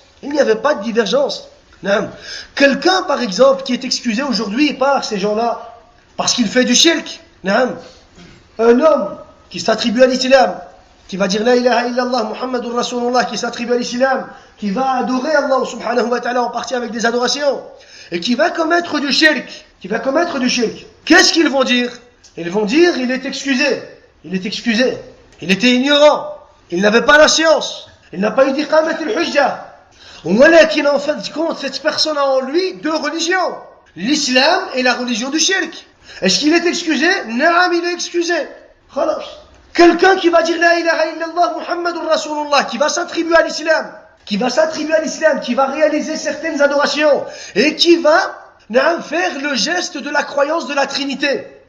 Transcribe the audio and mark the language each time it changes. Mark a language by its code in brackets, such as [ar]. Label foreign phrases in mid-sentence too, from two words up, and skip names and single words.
[fr] Il n'y avait pas de divergence. Quelqu'un, par exemple, qui est excusé aujourd'hui par ces gens-là, parce qu'il fait du shirk, un homme qui s'attribue à l'islam, qui va dire [ar] لا إله إلا الله محمد رسول الله, [fr] qui s'attribue à l'islam, qui va adorer [ar] الله سبحانه وتعالى [fr] en partie avec des adorations, et qui va commettre du shirk, qu'est-ce qu'ils vont dire? Ils vont dire: il est excusé, il était ignorant, il n'avait pas la science, il n'a pas eu d' [ar] إقامة الحجة. [fr] Walakin, en fin de compte, cette personne a en lui deux religions, l'islam et la religion du shirk. Est-ce qu'il est excusé? Naam, il est excusé. Khalas. Quelqu'un qui va dire [ar] لا إله إلا الله محمد رسول الله, [fr] qui va s'attribuer à l'islam, qui va réaliser certaines adorations, et qui va faire le geste de la croyance de la Trinité.